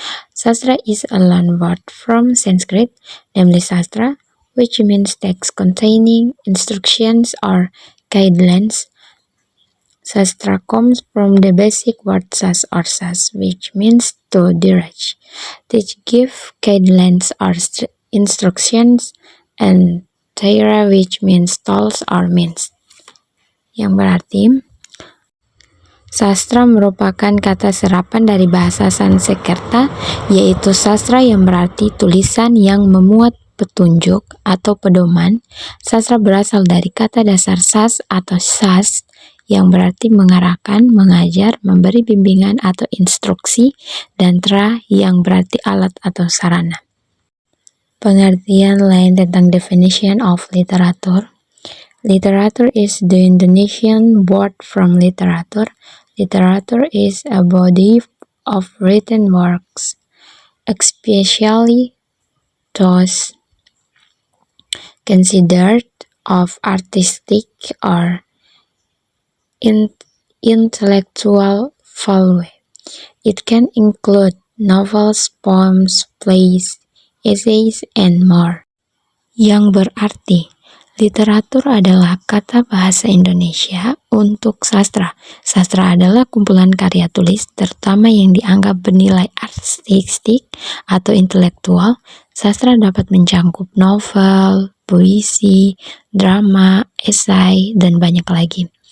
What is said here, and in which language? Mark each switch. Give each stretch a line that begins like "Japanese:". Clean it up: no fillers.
English: Sastra is a loan word from Sanskrit, namely sastra, which means text containing instructions or guidelines. Sastra comes from the basic word sas or sas, which means to direct, teach, give guidelines or instructions, and taira, which means tools or means.
Indonesian: Yang berarti, sastra merupakan kata serapan dari bahasa Sanskerta, yaitu sastra yang berarti tulisan yang memuat petunjuk atau pedoman. Sastra berasal dari kata dasar sas atau sas, yang berarti mengarahkan, mengajar, memberi bimbingan atau instruksi, dan tra yang berarti alat atau sarana. Pengertian lain tentang
English: definition of literature. Literature is the Indonesian word from literature. Literature is a body of written works, especially those considered of artistic or intellectual value. It can include novels, poems, plays, essays, and more.
Indonesian: Yang berarti, literatur adalah kata bahasa Indonesia untuk sastra. Sastra adalah kumpulan karya tulis, terutama yang dianggap bernilai artistik atau intelektual. Sastra dapat mencakup novel, puisi, drama, esai, dan banyak lagi.